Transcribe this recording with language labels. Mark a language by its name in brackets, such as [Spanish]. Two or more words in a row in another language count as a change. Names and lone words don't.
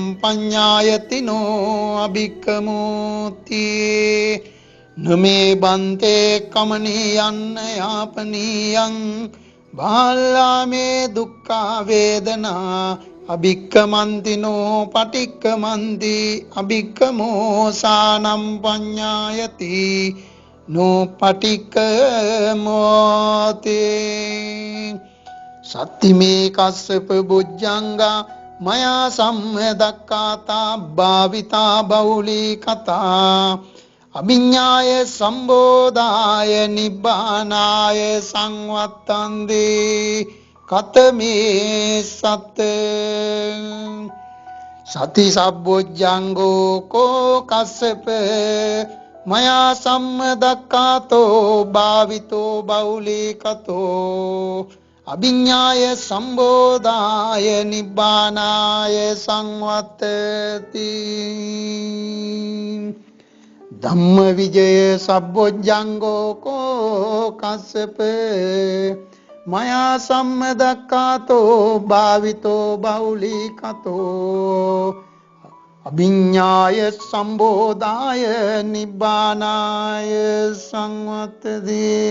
[Pali] පඤ්ඤායති නෝ අභික්කමෝති නමේ බන්තේ කමනීයං යාපනීයං බාලාමේ දුක්ඛ වේදනා අභික්කමන්තිනෝ පටික්කමන්ති අභික්කමෝසානම් පඤ්ඤායති නෝ පටික්කමෝති සත්තිමේ කස්සප බුද්ධංගා මයා සම්මදක්ඛාතා භාවිතා බෞලී කතා අභිඤ්ඤාය සම්බෝධාය නිබ්බානාය සංවත්තන්දී කතමේ සත් සති සබ්බොජ්ජංගෝ කෝ කස්සප මයා සම්මදක්ඛාතෝ භාවිතෝ බෞලී කතෝ අභිඤ්ඤාය සම්බෝධාය නිබ්බානාය සංවත්තති ධම්ම විජය සබ්බොජ්ජංගෝ කෝ කස්සප මයා සම්මදක්ඛාතෝ භාවිතෝ බෞලී කතෝ අභිඤ්ඤාය සම්බෝධාය නිබ්බානාය සංවත්තති